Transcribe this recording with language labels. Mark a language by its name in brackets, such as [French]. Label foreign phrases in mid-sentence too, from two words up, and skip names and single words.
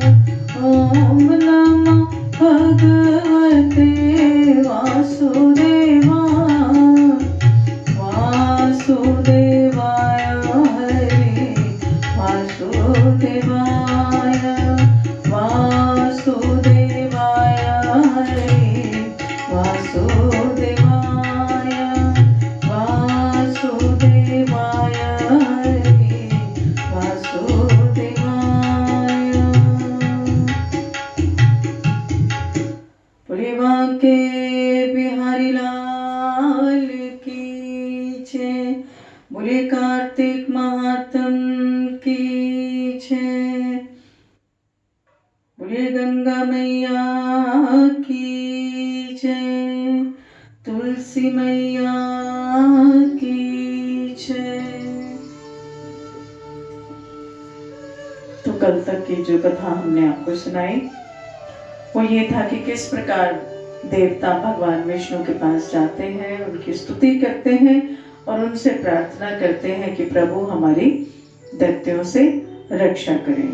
[Sanskrit] ओम नमो भगवते वासुदेवाय, वासुदेवाय हरे वासुदेवाय, वासुदेवाय हरे वासुदेवाय, वासुदेवाय हरे वासुदेवाय। [Hindi] बोलिए बांके बिहारी लाल की जय, बोलिए कार्तिक महात्म की जय, बोलिए गंगा मैया की जय, तुलसी मैया की जय। तो कल तक की जो कथा हमने आपको सुनाई वो ये था कि किस प्रकार देवता भगवान विष्णु के पास जाते हैं, उनकी स्तुति करते हैं और उनसे प्रार्थना करते हैं कि प्रभु हमारी दैत्यों से रक्षा करें।